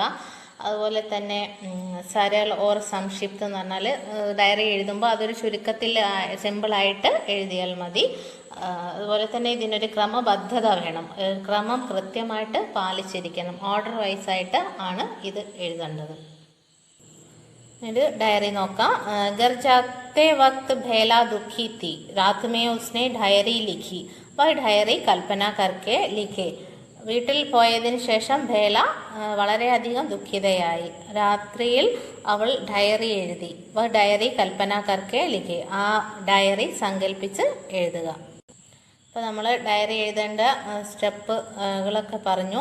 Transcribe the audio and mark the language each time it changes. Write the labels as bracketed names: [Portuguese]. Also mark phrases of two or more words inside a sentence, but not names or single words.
[Malayalam] അതുപോലെ തന്നെ [Hindi] सरल और संक्षिप्त [Malayalam] എന്ന് പറഞ്ഞാൽ ഡയറി എഴുതുമ്പോൾ അതൊരു ചുരുക്കത്തിൽ സിമ്പിളായിട്ട് എഴുതിയാൽ മതി. അതുപോലെ തന്നെ ഇതിനൊരു ക്രമബദ്ധത വേണം, ക്രമം കൃത്യമായിട്ട് പാലിച്ചിരിക്കണം, ഓർഡർ വൈസായിട്ട് ആണ് ഇത് എഴുതേണ്ടത്. ഇത് ഡയറി നോക്കാം. [Hindi] घर जाते वक्त भेला दुखी थी, रात में उसने डायरी लिखी, वह डायरी कल्पना करके लिखे. [Malayalam] വീട്ടിൽ പോയതിന് ശേഷം ഭേല വളരെയധികം ദുഃഖിതയായി. രാത്രിയിൽ അവൾ ഡയറി എഴുതി. [Hindi] वह डायरी कल्पना करके लिखे, [Malayalam] ആ ഡയറി സങ്കല്പിച്ച് എഴുതുക. അപ്പോൾ നമ്മൾ ഡയറി എഴുതേണ്ട സ്റ്റെപ്പുകളൊക്കെ പറഞ്ഞു.